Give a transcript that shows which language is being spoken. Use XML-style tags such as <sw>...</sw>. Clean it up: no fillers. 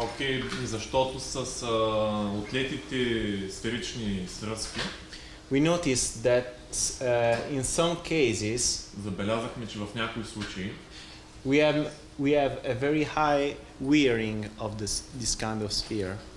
<bg>Окей, защото с отлетите сферични свръзки</bg> <en>we noticed that in some cases</en> <bg>забелязахме, че в някои случаи</bg> <en>we have a very high wearing of this kind of sphere.</en>